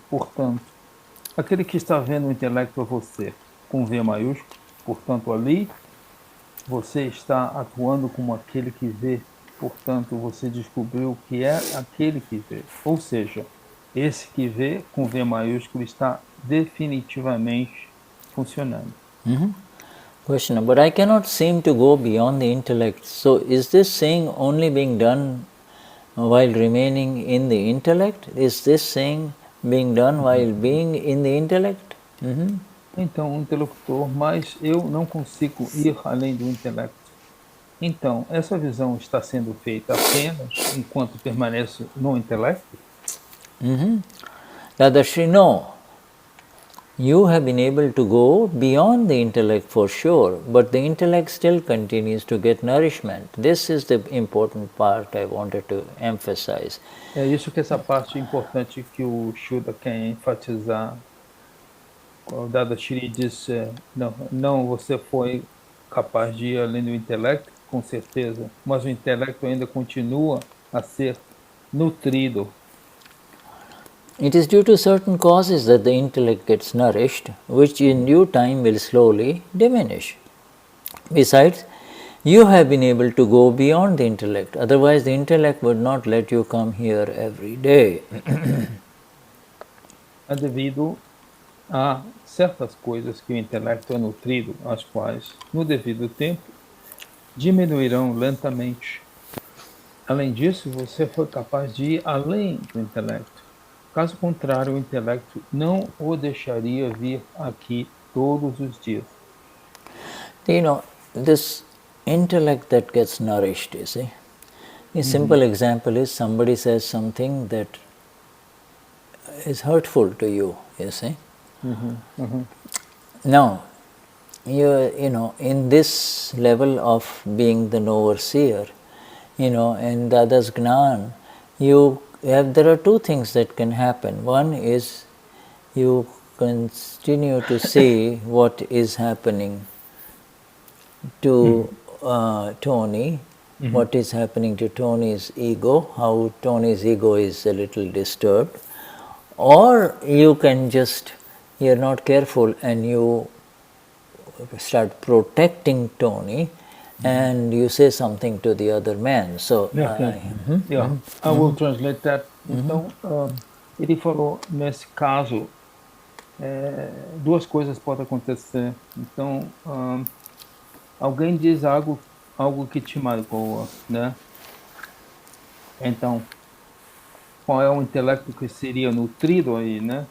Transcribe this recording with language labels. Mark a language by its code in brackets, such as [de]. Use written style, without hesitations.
[pt] Portanto, aquele que está vendo o intelecto é você, com V maiúsculo. Portanto, ali você está atuando como aquele que vê. Portanto, você descobriu que é aquele que vê. Ou seja, esse que vê, com V maiúsculo, está definitivamente funcionando. [en] Question, but I cannot seem to go beyond the intellect. So is this saying only being done while remaining in the intellect? Is this saying being done while being in the intellect? [pt] Então, o interlocutor, mas eu não consigo ir além do intelecto. Então, essa visão está sendo feita apenas enquanto permaneço no intelecto? [en] Dadashri, no. You have been able to go beyond the intellect for sure, but the intellect still continues to get nourishment. This is the important part I wanted to emphasize. [pt] É isso que essa parte importante que o Shuddha quer enfatizar. O Dadashri disse, não, você foi capaz de ir além do intelecto, com certeza, mas o intelecto ainda continua a ser nutrido. [en] It is due to certain causes that the intellect gets nourished, which in due time will slowly diminish. Besides, you have been able to go beyond the intellect, otherwise the intellect would not let you come here every day. [pt] é devido a certas coisas que o intelecto é nutrido, as quais, no devido tempo, diminuirão lentamente. Além disso, você foi capaz de ir além do intelecto. Caso contrário, o intelecto não o deixaria vir aqui todos os dias. [en] You know, this intellect that gets nourished, you see. A simple example is somebody says something that is hurtful to you, you see. Now, you know, in this level of being the Knower-Seer, you know, in Dada's Gnan, there are two things that can happen. One is you continue to see what is happening to Tony, what is happening to Tony's ego, how Tony's ego is a little disturbed, or you can just, you're not careful and you start protecting Tony and you say something to the other man. So, I will translate that. [pt] Então, ele falou, nesse caso, duas coisas podem acontecer. Então, alguém diz algo que te magoa, né? Então, qual é o intelecto que seria nutrido aí, né?